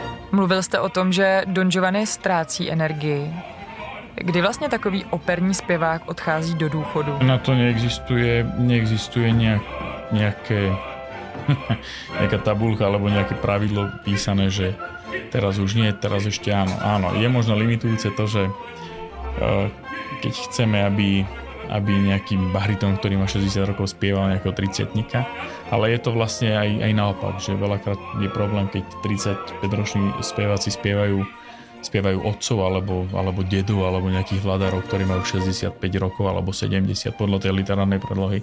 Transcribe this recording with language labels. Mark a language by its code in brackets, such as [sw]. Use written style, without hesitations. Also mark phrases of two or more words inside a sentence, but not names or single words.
[cs] Mluvil jste o tom, že Don Giovanni ztrácí energii. Kdy vlastně takový operní zpěvák odchází do důchodu? [sk] Na to neexistuje nejaká tabulka alebo nejaké pravidlo písané, že teraz už nie, teraz ešte áno. Áno, je možno limitujúce to, že keď chceme, aby nejaký bariton, ktorý má 60 rokov, spieval nejakého 30-tníka, ale je to vlastne aj naopak, že veľakrát je problém, keď 35-roční speváci spievajú otcov alebo dedu alebo nejakých vladárov, ktorí majú 65 rokov alebo 70 podľa tej literárnej predlohy.